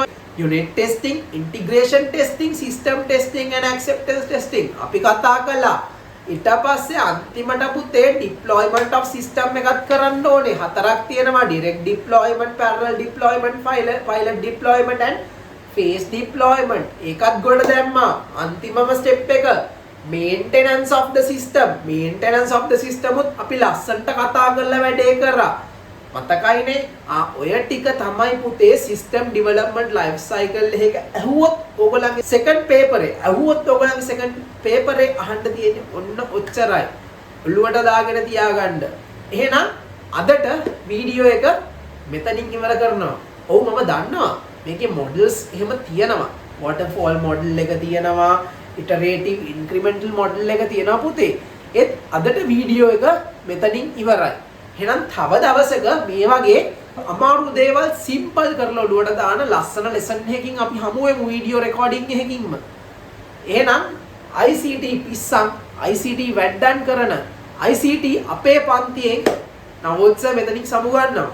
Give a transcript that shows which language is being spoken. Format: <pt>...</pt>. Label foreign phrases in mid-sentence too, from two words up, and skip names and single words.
<en>unit testing, integration testing, system testing and acceptance testing</en> <si>අපි කතා කළා. ඊට පස්සේ අන්තිමට පුතේ</si> <en>deployment of system</en> <si>එකත් කරන්න ඕනේ. හතරක් තියෙනවා:</si> <en>direct deployment, parallel deployment, pilot deployment and phase deployment.</en> <si>ඒකත් ගොඩ දැම්මා. අන්තිමම step එක</si> <en>maintenance of the system</en> <si>උත් අපි ලස්සන්ට කතා කරලා වැඩේ කරා. මතකයිනේ? ඔය ටික තමයි පුතේ</si> <en>system development life cycle</en> <si>එක ඇහුවොත් ඕගොල්ලන්ගේ</si> <en>second paper</en> <si>එකේ අහන්න තියෙන්නේ ඔන්න ඔච්චරයි. ඔළුවට දාගෙන තියාගන්න. එහෙනම් අදට වීඩියෝ එක මෙතනින් ඉවර කරනවා. ඔව් මම දන්නවා මේකේ models එහෙම තියෙනවා.</si> <en>waterfall model</en> <si>එක තියෙනවා,</si> <en>iterative incremental model</en> <si>එක තියෙනවා පුතේ. ඒත් අදට වීඩියෝ එක මෙතනින් ඉවරයි. එහෙනම් තව දවසක මේ වගේ අමාරු දේවල් සිම්පල් කරලා ඔළුවට දාන ලස්සන ලෙසන් එකකින් අපි හමු වෙමු</si> <en>video recording</en> <si>එකකින්ම. එහෙනම් ICT පිස්සන් ICT වැඩ්ඩන් කරන ICT අපේ පන්තියෙන් නවෝත්සව මෙතනින් සමු ගන්නවා.</si>